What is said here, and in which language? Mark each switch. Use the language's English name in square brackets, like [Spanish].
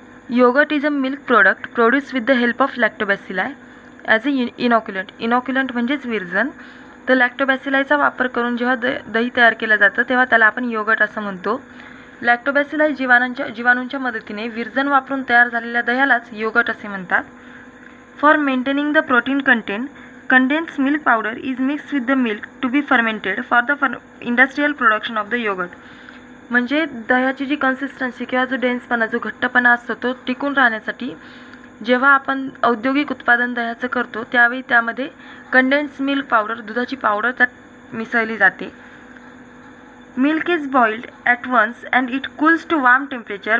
[English] Yogurt is a milk product produce with the help of lactobacilli as a inoculant. [Marathi] इनॉक्युलंट म्हणजेच विरजण. तर लॅक्टोबॅसिलायचा वापर करून जेव्हा दही तयार केलं जातं तेव्हा त्याला आपण योगर्ट असं म्हणतो. लॅक्टोबॅसिलाई जीवाणूंच्या मदतीने विरजण वापरून तयार झालेल्या दह्यालाच योगर्ट असे म्हणतात. [English] For maintaining the protein content, condensed milk powder is mixed with the milk to be fermented for the industrial production of the yogurt. [Marathi] म्हणजे दह्याची जी कन्सिस्टन्सी किंवा जो डेन्सपणा, जो घट्टपणा असतो तो टिकून राहण्यासाठी जेव्हा आपण औद्योगिक उत्पादन दह्याचं करतो त्यावेळी त्यामध्ये कंडेन्स्ड मिल्क पावडर, दुधाची पावडर त्यात मिसळली जाते. [English] Milk is boiled at once and it cools to warm temperature.